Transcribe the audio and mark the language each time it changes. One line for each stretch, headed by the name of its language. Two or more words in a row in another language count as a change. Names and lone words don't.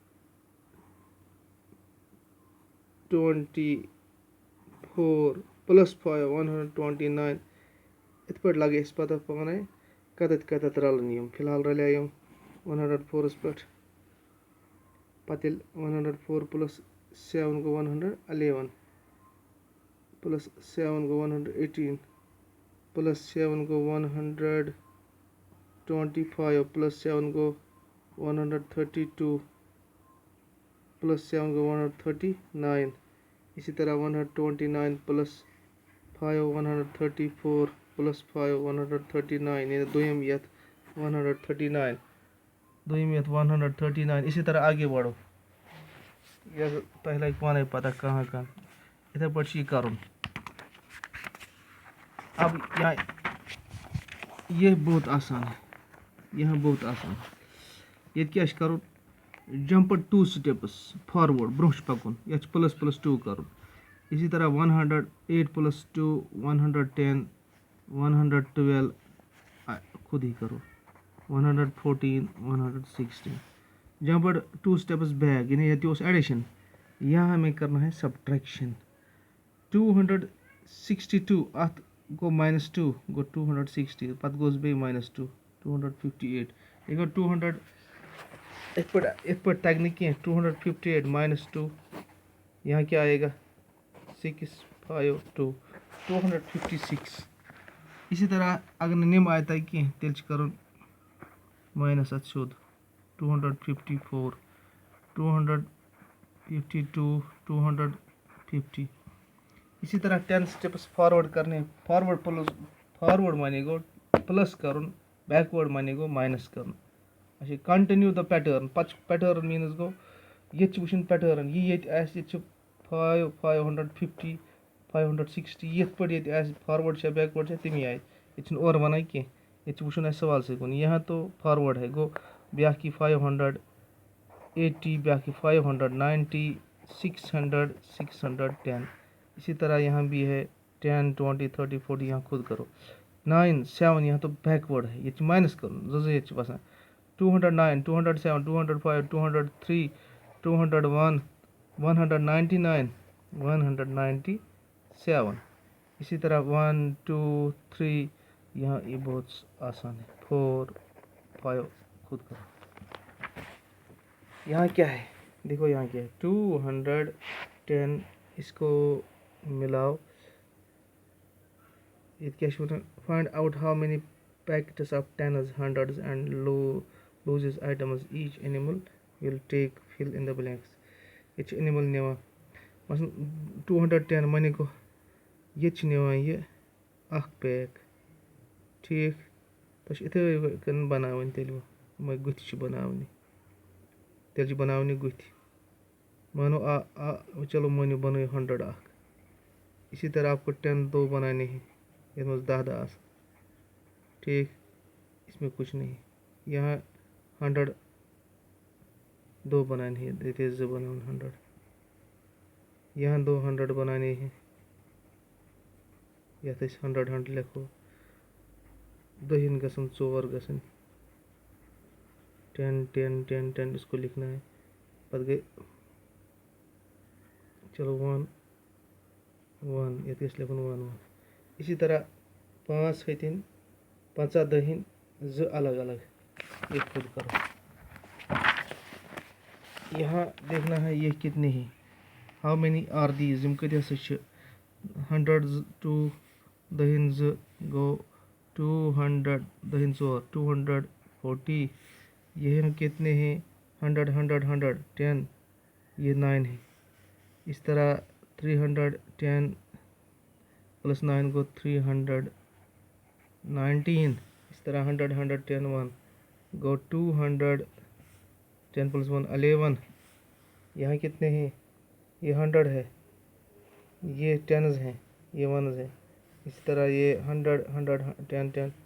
Kashmiri: پلس 5 129 اتھ پٲٹھۍ لگے اَسہِ پتہ پانے کتتھ رلن یم فی الحال رلے یم 104 پہ پتہٕ ییٚلہِ 104 پلس 7 گوٚو 111 پلس 7 گوٚو 118 پلس 7 گوٚو 125 پلس 7 گوٚو 132 پلس 7 گوٚو 139 اسی طرح 129 پلس 5 134 پلس 5 139 یعنی دوٚیِم یتھ 139
Urdu: اسی طرح آگے بڑھو یہ
Kashmiri: تۄہہِ لگہِ پانے پتہ کہاں اتھے پٲٹھۍ یہ کرُن۔
Urdu: اب یہ بہت آسان ہے، یہاں بہت آسان ہے، یہ کیا کرُن
English: jump 2 steps forward
Kashmiri: برونٛہہ پکُن یتھ پلس پلس 2 کرُن،
Urdu: اسی طرح 108 پلس 2 110 112 خود ہی کرو 114 116
English: jumped 2 steps back
Urdu: یعنی یہ اوس ایڈیشن، یہاں ہمیں کرنا ہے سبٹریکشن
Kashmiri: 262 اتھ گو -2 گو 260 پتہٕ گوس بیٚیہِ -2 258 یہ گو 200 اتھ پٲٹھۍ تگہِ نہٕ کینٛہہ 258 -2
Urdu: یہاں کیا آئے گا
Kashmiri: 652 256
Urdu: اسی طرح
Kashmiri: اگر نہٕ نِم آیہِ تگہِ کینٛہہ تیٚلہِ چھِ کرُن ماینس اتھ سیوٚد 254 252 250 اسی طرح
Urdu: 10 سٹیپس فارورڈ کرنے،
Kashmiri: فارورڈ مانے گو پلس کرُن، بیکورڈ مانے گو مائنس کرُن، اچھا
English: continue the pattern
Kashmiri: پتہٕ پیٹرن مینٕز گوٚو ییٚتہِ چھِ وٕچھُن پیٹرن یہِ ییٚتہِ آسہِ ییٚتہِ چھِ 550 560 یِتھ پٲٹھۍ ییٚتہِ آسہِ فاروٲڈ چھا بیکورڈ چھا تمی آیہِ ییٚتہِ چھِنہٕ اورٕ وَنان کینٛہہ ییٚتہِ چھِ وٕچھُن اَسہِ سوالسٕے کُن
Urdu: یہاں تو فاروٲڈ ہے
Kashmiri: گوٚو بیٛاکھ یی 580 بیٛاکھ یی 590 600 610
Urdu: اسی طرح یہاں بھی ہے
Kashmiri: 10 20 30 40
Urdu: یہاں خود کرو
Kashmiri: 9 7
Urdu: یہاں تو بیکورڈ ہے
Kashmiri: ییٚتہِ چھِ مائنس کرُن زٕ ییٚتہِ چھِ بسان 209 207 205 203 201 199
Urdu: 197 اسی طرح 1 2 3 یہاں یہ بہت آسان ہے 4 5 خود کرو یہاں کیا ہے دیکھو یہاں کیا ہے 210 اس کو ملاؤ یہ کیا
English: find out how many packets of tens hundreds and loose items each animal will take fill in the blanks
Kashmiri: یہ اینیمل نِوان مثلا 210 معنی گو یہ نوان یہ اخ پیک ٹھیک تہ اتھے کن بناون تیل گتھ بناونی تیل بناونی گتھ مانو چلو مانو بنو 100 اخ
Urdu: اسی طرح آپ کو 10 دو بنانے ہیں یہ 10 10 ٹھیک اس میں کچھ نہیں یہاں 100 دو بنانے ہیں یہ بناؤ 100 یہاں 200 بنانے ہیں
Kashmiri: یتھ 100 100 لکھو دہن گژھن 4 گژھن
Urdu: 10 10 10 10 اس کو لکھنا ہے پتہ گئی چلو 1 1 یہ لکھن 1 1 اسی طرح 5 ہتن 50 دہن 2 الگ الگ یہ خود کرو یہاں دیکھنا ہے یہ کتنے ہیں
English: how many are these
Kashmiri: یم کت ہسا
Urdu: 100 2 دہن 2 گو 200 دہن 4 240 یہ کتنے ہیں 100 100 100 10 یہ 9 ہے اس طرح 310 پلس 9 گو 319 اس طرح 100 100 10 1 گو 200 10 پلس 1 11 یہاں کتنے ہیں یہ 100 ہے یہ 10s ہیں یہ 1s ہیں اس طرح یہ 100 100 10 10